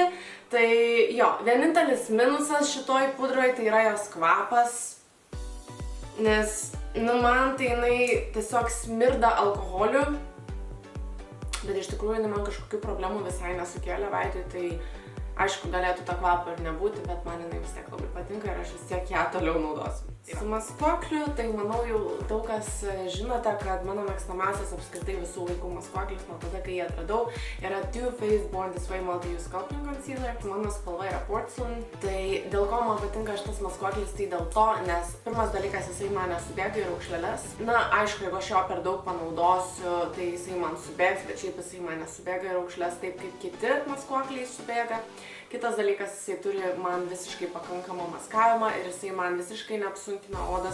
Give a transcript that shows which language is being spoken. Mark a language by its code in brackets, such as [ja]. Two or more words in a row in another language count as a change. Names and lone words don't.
[lt] Tai jo, vienintelis minusas šitoj pudroj tai yra jos kvapas, nes, man tai jinai tiesiog smirda alkoholiu, bet iš tikrųjų jinai man kažkokių problemų visai nesukėlė veidui, tai aišku, galėtų tą kvapą ir nebūti, bet man jinai vis tiek labai patinka ir aš vis tiek ją toliau naudosiu. Su maskuokliu, tai manau jau daug kas žinote, kad mano mėgstamiausias apskritai visų laikų maskuoklis nuo tada, kai jį atradau, yra Too Faced Born This Way Multi-Use Sculpting Concealer. Mano spalva yra Porcelain. Tai dėl ko man patinka šitas maskuoklis, tai dėl to, nes pirmas dalykas, jisai man nesubėga į raukšleles. Na, aišku, jeigu aš jo per daug panaudosiu, tai jisai man subėgs, bet šiaip jisai man nesubėga į raukšles taip, kaip kiti maskuokliai subėga. Kitas dalykas, jisai turi man visiškai pakankamą maskavimą ir jisai man visiškai neapsunkina odas.